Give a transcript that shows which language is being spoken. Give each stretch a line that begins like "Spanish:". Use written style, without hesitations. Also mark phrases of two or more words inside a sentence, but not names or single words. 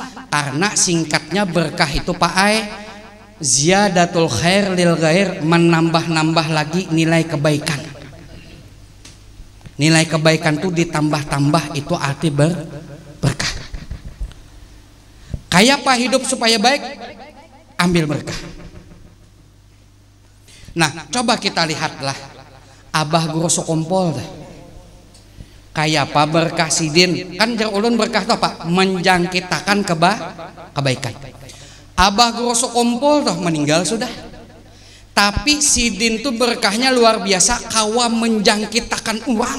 Indonesian: Karena singkatnya berkah itu Pak Ai,
Arabic: ziyadatul khair lil ghair,
Indonesian: menambah-nambah lagi nilai kebaikan. Nilai kebaikan itu ditambah-tambah, itu arti berkah. Kayak apa hidup supaya baik? Ambil berkah. Nah, coba kita lihatlah Abah Guru Sukumpol dah.
Banjar: Kayak apa berkah Sidin? Kan jar ulun berkah itu apa? Menjangkitakan kebaikan. Abah Guru Sukumpol toh meninggal sudah. Tapi Sidin tuh berkahnya luar biasa, kawa menjangkitakan uang.